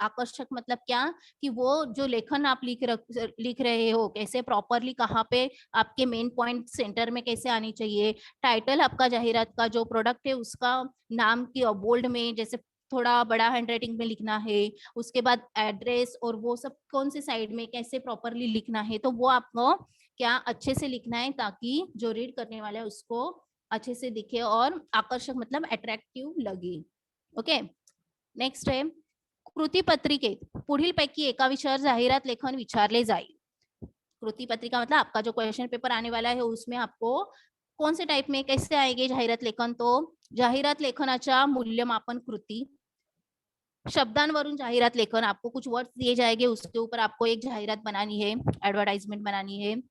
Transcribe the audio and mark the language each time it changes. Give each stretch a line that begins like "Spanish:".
Hindi: आकर्षक मतलब क्या, कि वो जो लेखन आप लिख रहे हो कैसे प्रॉपरली, कहाँ पे आपके मेन पॉइंट सेंटर में कैसे आनी चाहिए, टाइटल आपका जाहिरात का जो प्रोडक्ट है उसका नाम की बोल्ड में जैसे थोड़ा बड़ा हैंडराइटिंग में लिखना है, उसके बाद एड्रेस और वो सब कौन से साइड में कैसे प्रॉपरली लिखना है, तो वो आपको क्या अच्छे से लिखना है ताकि जो रीड करने वाला है उसको अच्छे से दिखे और आकर्षक मतलब अट्रॅक्टिव्ह लगे।
Marathi: ओके, नेक्स्ट है कृती पत्रिकेत पुढील पैकी एका विषयावर जाहिरात लेखन विचारले जाईल।
Hindi: कृति पत्रिका मतलब आपका जो क्वेश्चन पेपर आने वाला है उसमें आपको कौन से टाइप में कैसे आएंगे जाहिरात लेखन, तो
Marathi: जाहिरात लेखनाच्या मूल्यमापन कृती, शब्दांवरून जाहिरात लेखन,
Hindi: आपको कुछ वर्ड्स दिए जाएंगे उसके ऊपर आपको एक जाहिरात बनानी है, एडवर्टाइजमेंट बनानी है।